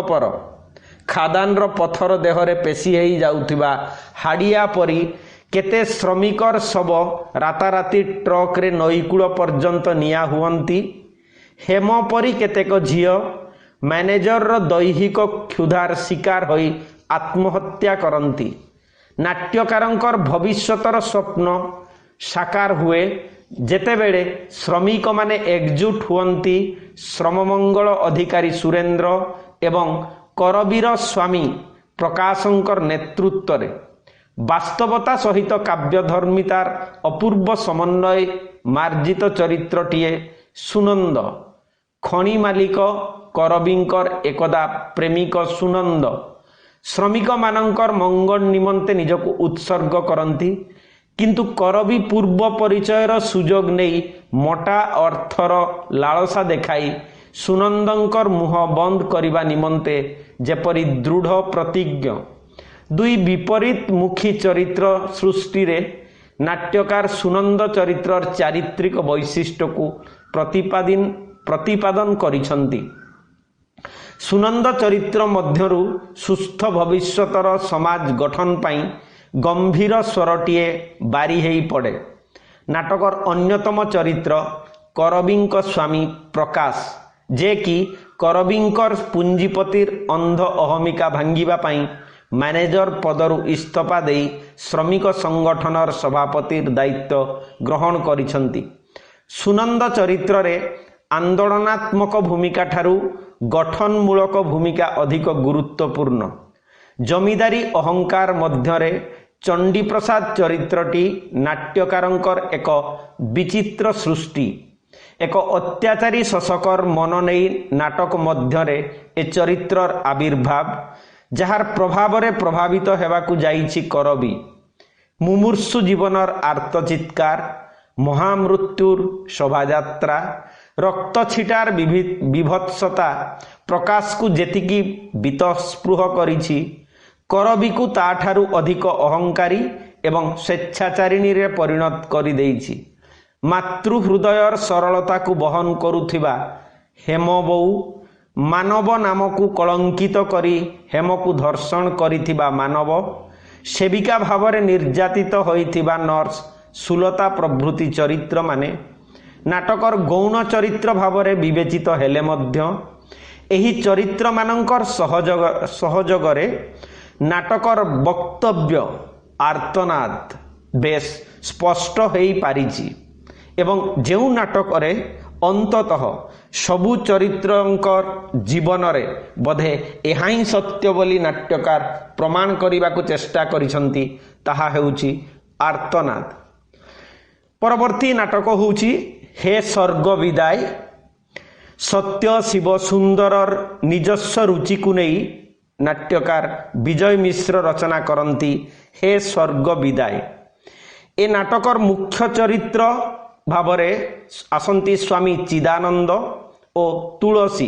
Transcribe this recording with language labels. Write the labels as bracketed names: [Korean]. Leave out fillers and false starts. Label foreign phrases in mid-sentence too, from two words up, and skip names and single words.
[Odia] ଖାଦାନ ର ପଥର ଦେହରେ ପେଷି ହେଇ ଯାଉଥିବା ହାଡ଼ିଆ ପରି କେତେ ଶ୍ରମିକର ଶବ ରାତାରାତି ଟ୍ରକ ରେ ନଈକୂଳ ପର୍ଯ୍ୟନ୍ତ ନିଆ ହୁଅନ୍ତି। ହେମ ପରି କେତେକ ଝିଅ ମ୍ୟାନେଜର ର ଦୈହିକ କ୍ଷୁଧାର ଶିକାର ହୋଇ ଆତ୍ମହତ୍ୟା କରନ୍ତି। ନାଟ୍ୟକାରଙ୍କର ଭବିଷ୍ୟତର ସ୍ୱପ୍ନ ସାକାର ହୁଏ ଯେତେବେଳେ ଶ୍ରମିକ ମାନେ ଏକଜୁଟ ହୁଅନ୍ତି ଶ୍ରମମଙ୍ଗଳ ଅଧିକାରୀ ସୁରେନ୍ଦ୍ର ଏବଂ କରବୀର ସ୍ୱାମୀ ପ୍ରକାଶଙ୍କର ନେତୃତ୍ୱ ରେ। ବାସ୍ତବତା ସହିତ କାବ୍ୟଧର୍ମିତାର ଅପୂର୍ବ ସମନ୍ୱୟ ମାର୍ଜିତ ଚରିତ୍ରଟିଏ ସୁନନ୍ଦ। ଖଣି ମାଲିକ କରବୀଙ୍କର ଏକଦା ପ୍ରେମିକ ସୁନନ୍ଦ ଶ୍ରମିକ ମାନଙ୍କର ମଙ୍ଗଳ ନିମନ୍ତେ ନିଜକୁ ଉତ୍ସର୍ଗ କରନ୍ତି, କିନ୍ତୁ କରବୀ ପୂର୍ବ ପରିଚୟର ସୁଯୋଗ ନେଇ ମୋଟା ଅର୍ଥର ଲାଳସା ଦେଖାଇ ସୁନନ୍ଦଙ୍କର ମୁହଁ ବନ୍ଦ କରିବା ନିମନ୍ତେ ଯେପରି ଦୃଢ଼ ପ୍ରତିଜ୍ଞ। ଦୁଇ ବିପରୀତ ମୁଖୀ ଚରିତ୍ର ସୃଷ୍ଟି ରେ ନାଟ୍ୟକାର ସୁନନ୍ଦ ଚରିତ୍ରର ଚାରିତ୍ରିକ ବୈଶିଷ୍ଟ୍ୟ କୁ ପ୍ରତିପାଦନ କରିଛନ୍ତି। ସୁନନ୍ଦ ଚରିତ୍ର ମଧ୍ୟରୁ ସୁସ୍ଥ ଭବିଷ୍ୟତର ସମାଜ ଗଠନ ପାଇଁ ଗମ୍ଭୀର ସ୍ୱରଟିଏ ବାହାରି ପଡ଼େ। ନାଟକର ଅନ୍ୟତମ ଚରିତ୍ର କରବୀଙ୍କ ସ୍ୱାମୀ ପ୍ରକାଶ, ଯେ କି କରବୀଙ୍କର ପୁଞ୍ଜିପତିର ଅନ୍ଧ ଅହମିକା ଭାଙ୍ଗିବା ପାଇଁ ମ୍ୟାନେଜର ପଦରୁ ଇସ୍ତଫା ଦେଇ ଶ୍ରମିକ ସଂଗଠନର ସଭାପତିର ଦାୟିତ୍ୱ ଗ୍ରହଣ କରିଛନ୍ତି। ସୁନନ୍ଦ ଚରିତ୍ର ରେ ଆନ୍ଦୋଳନାତ୍ମକ ଭୂମିକା ଠାରୁ ଗଠନମୂଳକ ଭୂମିକା ଅଧିକ ଗୁରୁତ୍ୱପୂର୍ଣ୍ଣ। ଜମିଦାରୀ ଅହଙ୍କାର ମଧ୍ୟରେ ଚଣ୍ଡୀପ୍ରସାଦ ଚରିତ୍ରଟି ନାଟ୍ୟକାରଙ୍କର ଏକ ବିଚିତ୍ର ସୃଷ୍ଟି। ଏକ ଅତ୍ୟାଚାରୀ ଶାସକର ମନ ନେଇ ନାଟକ ମଧ୍ୟରେ ଏ ଚରିତ୍ରର ଆବିର୍ଭାବ, ଯାର ପ୍ରଭାବ ରେ ପ୍ରଭାବିତ ହେବାକୁ ଯାଇଛି କରବୀ। ମୁମୂର୍ଷୁ ଜୀବନର ଆର୍ତ୍ତଚିତ୍କାର, ମହାମୃତ୍ୟୁର ଶୋଭାଯାତ୍ରା, ରକ୍ତ ଛିଟାର ବୀଭତ୍ସତା ପ୍ରକାଶ କୁ ଯେତିକି ବୀତସ୍ପୃହ କରିଛି, କରବୀ କୁ ତାଠାରୁ ଅଧିକ ଅହଙ୍କାରୀ ଏବଂ ସ୍ୱେଚ୍ଛାଚାରିଣୀ ରେ ପରିଣତ କରି ଦେଇଛି। ମାତୃ ହୃଦୟର ସରଳତା କୁ ବହନ କରୁଥିବା ହେମବୋଉ, ମାନବ ନାମ କୁ କଳଙ୍କିତ କରି ହେମ କୁ ଧର୍ଷଣ କରିଥିବା ମାନବ, ସେବିକା ଭାବରେ ନିର୍ଯ୍ୟାତିତ ହୋଇଥିବା ନର୍ସ ସୁଲତା ପ୍ରଭୃତି ଚରିତ୍ର ମାନେ ନାଟକର ଗୌଣ ଚରିତ୍ର ଭାବରେ ବିବେଚିତ ହେଲେ ମଧ୍ୟ ଏହି ଚରିତ୍ର ମାନଙ୍କର ସହଯୋଗରେ ନାଟକର ବକ୍ତବ୍ୟ ଆର୍ତ୍ତନାଦ ବେଶ ସ୍ପଷ୍ଟ ହୋଇ ପାରିଛି ଏବଂ ଯେଉଁ ନାଟକରେ ଅନ୍ତତଃ ସବୁ ଚରିତ୍ରଙ୍କର ଜୀବନ ରେ ବାଧେ ଏହାହିଁ ସତ୍ୟ ବୋଲି ନାଟ୍ୟକାର ପ୍ରମାଣ କରିବାକୁ ଚେଷ୍ଟା କରିଛନ୍ତି, ତାହା ହେଉଛି ଆର୍ତ୍ତନାଦ। ପରବର୍ତ୍ତୀ ନାଟକ ହେଉଛି ହେ ସ୍ୱର୍ଗ ବିଦାୟ। ସତ୍ୟ ଶିବ ସୁନ୍ଦରର ନିଜସ୍ୱ ରୁଚି କୁ ନେଇ ନାଟ୍ୟକାର ବିଜୟ ମିଶ୍ର ରଚନା କରନ୍ତି ହେ ସ୍ୱର୍ଗ ବିଦାୟ। ଏ ନାଟକର ମୁଖ୍ୟ ଚରିତ୍ର ଭାବରେ ଆସନ୍ତି ସ୍ୱାମୀ ଚିଦାନନ୍ଦ ଓ ତୁଳସୀ।